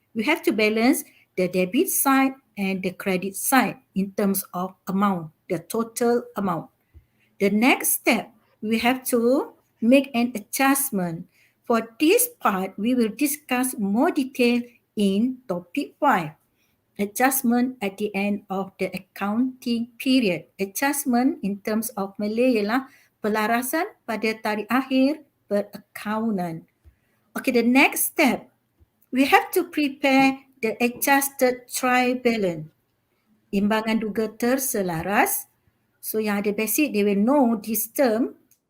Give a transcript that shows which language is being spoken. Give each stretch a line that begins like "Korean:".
English: We have to balance the debit side and the credit side in terms of amount, the total amount. The next step, we have to make an adjustment. For this part, we will discuss more detail in topic 5. Adjustment at the end of the accounting period. Adjustment in terms of Malay
Malay: ialah pelarasan pada tarikh akhir perakaunan.
English: Okay, the next step, we have to prepare the adjusted trial balance.
Malay: Imbangan duga terselaras.
English: So
Malay: yang ada
English: basic, they will know this term.